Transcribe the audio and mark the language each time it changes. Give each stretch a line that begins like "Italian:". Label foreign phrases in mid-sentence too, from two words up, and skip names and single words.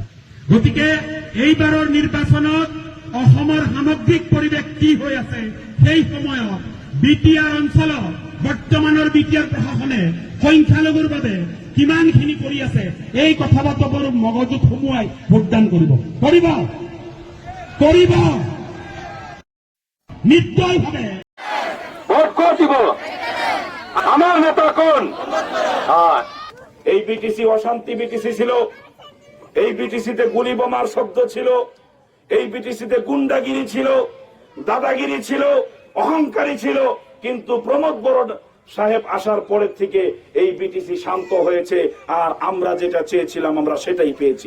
Assamese: গতিকে এইবাৰৰ নিৰ্বাচনত অসমৰ সামগ্ৰিক পৰিৱেশ কি হৈ আছে, সেই সময়ত বিটিআৰ অঞ্চলত বৰ্তমানৰ বিটিআৰ প্ৰশাসনে সংখ্যালঘুৰ বাবে কিমানখিনি কৰি আছে, এই কথা বাৰ্তাবোৰ মগজুত সুমুৱাই ভোটদান কৰিব নিশ্চয়ভাৱে। ভোট কোন দিব?
Bangla: আমার নেতা কোন? এই বিটিসি অশান্তি বিটিসি ছিল, এই বিটিসিতে গুলি বোমার শব্দ ছিল, এই বিটিসিতে গুন্ডাগিরি ছিল, দাদাগিরি ছিল, অহংকারী ছিল। কিন্তু প্রমোদ বড় সাহেব আসার পরের থেকে এই বিটিসি শান্ত হয়েছে, আর আমরা যেটা চেয়েছিলাম আমরা সেটাই পেয়েছি।